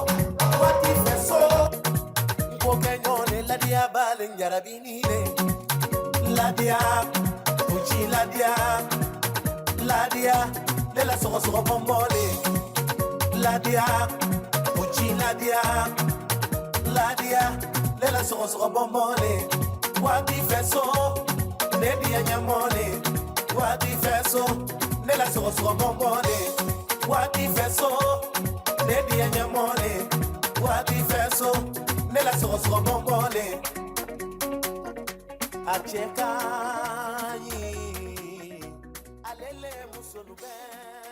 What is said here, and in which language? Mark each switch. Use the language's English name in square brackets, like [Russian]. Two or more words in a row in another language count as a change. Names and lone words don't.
[Luba-Katanga] Ladia, Uchi Ladia, Ladia, [French] de la sauce bombole. [Luba-Katanga] Ladia, Uchi Ladia, Ladia, [French] de la sauce bombole. [Luba-Katanga] Wadi feso, ne dia nyamole. Wadi feso, [French] de la sauce bombole. [Luba-Katanga] Wadi feso, ne dia nyamole. Wadi feso, [French] de la sauce bombole. [Luba-Katanga] Acheka yi alele musolube.